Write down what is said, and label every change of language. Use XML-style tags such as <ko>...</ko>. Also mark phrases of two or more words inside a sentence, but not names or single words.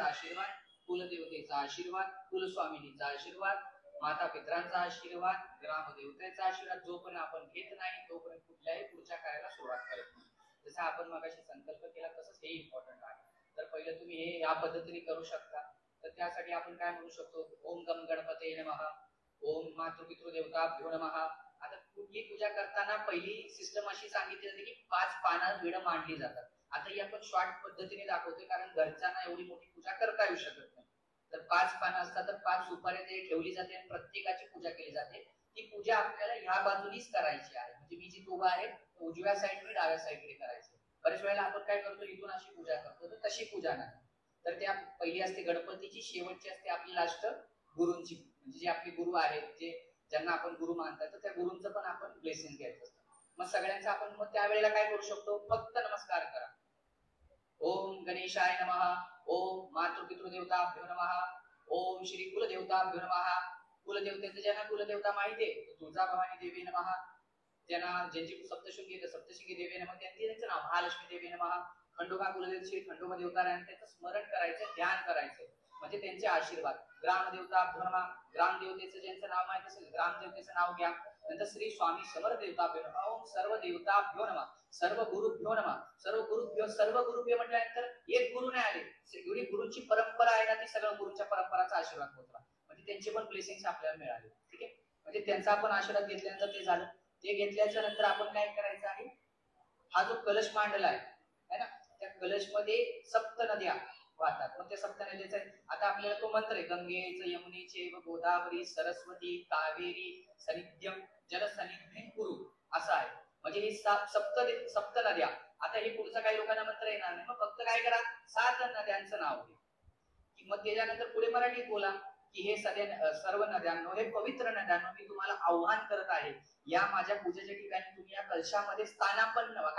<mr>आशीर्वाद, कुलदेवतेचा आशीर्वाद, कुलस्वामिनीचा आशीर्वाद, माता पित्रांचा आशीर्वाद, ग्रामदेवतेचा आशीर्वाद जोपर्यंत आपण घेत नाही तोपर्यंत कुठल्याही पूजा करायला सुरुवात करत नाही. जसं आपण मगाशी संकल्प केला तसंच हे इम्पॉर्टंट आहे. तर पहिलं तुम्ही हे या पद्धतीने करू शकता. तर त्यासाठी आपण काय म्हणू शकतो,</mr> <sa>ओम गम गणपते नमः, ओम मातृपितृ देवताभ्यो नमः.</sa> <mr>आता कुठली पूजा करताना पहिली सिस्टम अशी सांगितली जाते की 5 पानं विडं मांडली जातात. आता ही आपण शॉर्ट पद्धतीने दाखवतोय कारण घरच्यांना एवढी मोठी पूजा करता येऊ शकत नाही. तर 5 पानं असतात, तर 5 सुपारी ते ठेवली जाते आणि प्रत्येकाची पूजा केली जाते. ती पूजा आपल्याला ह्या बाजूनीच करायची आहे, म्हणजे मी जी उभा आहे उजव्या साईडने डाव्या साईडने करायची. बरेच वेळेला आपण काय करतो, इथून अशी पूजा करतो, तर तशी पूजा नाही. तर त्या पहिली असते गणपतीची, शेवटची असते आपली लास्ट गुरूंची, म्हणजे जे आपले गुरु आहेत, जे ज्यांना आपण गुरु मानतात, तर त्या गुरूंचं पण आपण ब्लेसिंग घ्यायचं असतं. मग सगळ्यांचं आपण मग त्यावेळेला काय करू शकतो, फक्त नमस्कार करा.</mr> <sa>ओम गणेशाय नमः, ओम मातृपितृ देवताभ्यो नमः, ओम श्री कुलदेवताभ्यो नमः.</sa> <mr>कुलदेवतेचं ज्यांना कुलदेवता माहिती आहे,</mr> <sa>तुळजाभवानी देवी नमः,</sa> <mr>ज्यांना ज्यांची</mr> <sa>सप्तशृंगी देवी नमः,</sa> <mr>त्यांचं नाव</mr> <sa>महालक्ष्मी देवी नमः.</sa> <mr>खंडोबा कुलदेव श्री खंडोबा देवता, त्यांचं स्मरण करायचं, ध्यान करायचं, म्हणजे त्यांचे आशीर्वाद.</mr> <sa>ग्रामदेवताभ्यो नमः,</sa> <mr>ग्रामदेवतेचं ज्यांचं नाव माहिती असेल ग्रामदेवतेचं नाव घ्या. नंतर</mr> <sa>श्री स्वामी समर्थ देवताभ्यो नमः, ओम सर्व देवताभ्यो नमः, सर्व गुरुभ्यो नमः,</sa> <mr>सर्व गुरुभ्यो म्हटल्यानंतर एक गुरु नाही आले, एवढी गुरुची परंपरा आहे ना, ती सगळ्या गुरुच्या परंपराचा आशीर्वाद होता, म्हणजे त्यांचे पण ब्लेसिंग्स आपल्याला मिळाले. ठीक आहे, म्हणजे त्यांचा आपण आशीर्वाद घेतल्यानंतर ते झालं. ते घेतल्याच्या नंतर आपण काय करायचं आहे, हा जो कलश मांडला आहे ना, त्या कलश मध्ये सप्त नद्या वाहतात. मग त्या सप्त नद्याचा आता आपल्याला तो मंत्र आहे,</mr> <sa>गंगेच यमुनेचे व गोदावरी सरस्वती कावेरी सनिध्यम जल सनिध्यम कुरु,</sa> <mr>असा आहे. म्हणजे ही सप्त नद्या. आता हे पुढचं काही लोकांना मंत्र येणार नाही, मग फक्त काय करा, 7 नद्यांचं नाव घ्या. मग त्याच्यानंतर पुढे मराठीत बोला, की हे सर्व नद्यांनो, हे पवित्र नद्यांनो, मी तुम्हाला आव्हान करत आहे, या माझ्या पूजेच्या ठिकाणी तुम्ही या कलशामध्ये स्थानापन्न व्हा.</mr>